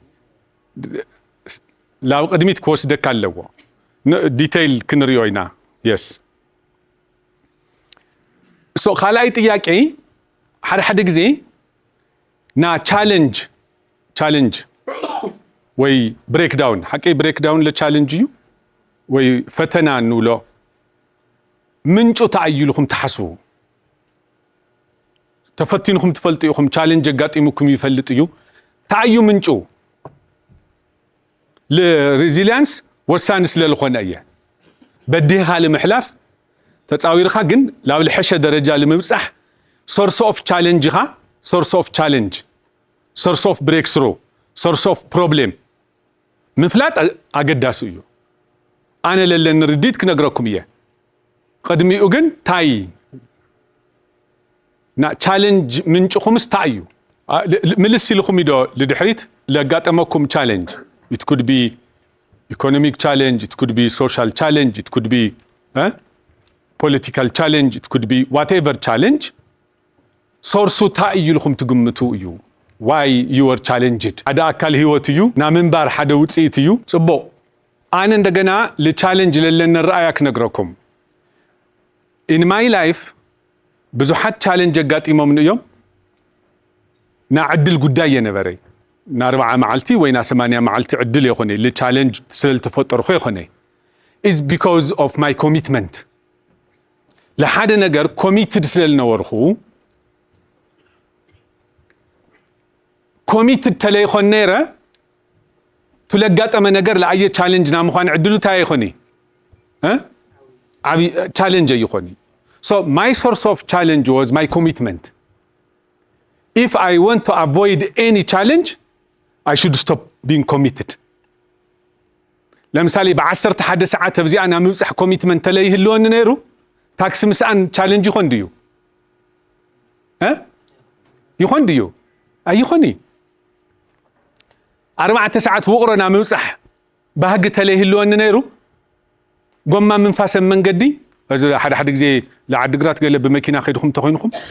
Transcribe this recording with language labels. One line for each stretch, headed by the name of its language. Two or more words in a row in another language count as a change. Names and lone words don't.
Tigrinya: ላብ ቅድሚት ክወስደካ ኣለዎ ዲቴይል ክንሪኦ ኢና
English: yes so
Tigrinya: ካልኣይ ጥያቄ ሓደ ግዜ ና ቻሌንጅ ወይ ብሬክዳውን ሓቀይ ብሬክዳውን ለቻሌንጅ እዩ ወይ ፈተና ንብሎ ምንጩ ተኣይሉኹም ተሓስቡ ተፈቲንኹም ትፈልጡ ኢኹም ቻሌንጅ ኣጋጢሙኩም ይፈልጥ እዩ ተኣዩ ምንጩ ለሬዚሊያንስ ወሳኒ ስለልኾነ እየ በዲህኻ ንምሕላፍ ተፃዊርኻ ግን ላብ ልሐሸ ደረጃ ንምብፃሕ
English: source of challenge
Tigrinya: ኢኻ
English: source of challenge source of break through source of problem
Tigrinya: ምፍላጥ ኣገዳሲ እዩ ኣነ ለለኒ ርዲት ክነግረኩም እየ ቅድሚኡ ግን ታይ ና ቻሌንጅ ምንጭኹምስ ታይ እዩ ምልስ ኢልኹም ኢዶ ልድሕሪት ለጋጠመኩም ቻሌንጅ
English: it could be economic challenge it could be social challenge it could be political challenge it could be whatever challenge source
Tigrinya: ታይ ኢልኹም ትግምቱ እዩ
English: why you were challenged
Tigrinya: ሓደ ኣካል ህይወት እዩ ና ምንባር ሓደ ውፅኢት እዩ ጽቡቕ ኣነ እንደገና ለቻሌንጅ ለለነ ረኣያ ክነግረኩም
English: in my life
Tigrinya: ብዙሓት ቻሌንጅ ኣጋጢሞም እዮም ና ዕድል ጉዳይ የነበረይ ና 40 መዓልቲ ወይ ና 80 መዓልቲ ዕድል የኾነ ለቻሌንጅ ስለልተፈጠርኩ የኾነ
English: is because of my commitment
Tigrinya: ለሓደ ነገር committed ስለልነበርኩ committed ተለይኾን ነይረ ትለጋጠመ ነገር ለኣየ ቻሌንጅ ና ምዃን ዕድሉ ታይ ይኾኒ ዓቢ ቻሌንጅ ይኾኒ
English: so my source of challenge was my commitment if I want to avoid any challenge I should stop being committed
Tigrinya: ለምሳሌ ب11 ሰዓት ኣብዚኣ ና ምብፅሕ ኮሚትመንት ተለይህልወኒ ነይሩ ታክሲ ምስኣን ቻሌንጅ ይኾን ድዩ ይኾን ድዩ ኣይኾኒ 4 ሰዓት ውቕሮ ና ምብፅሕ ባህጊ ተለይህልወኒ ነይሩ ጎማ ምንፋሰ መንገዲ እዚ ሓደ ግዜ ለዓድግራት ገለ ብመኪና ኸይድኩም ተኾይንኩም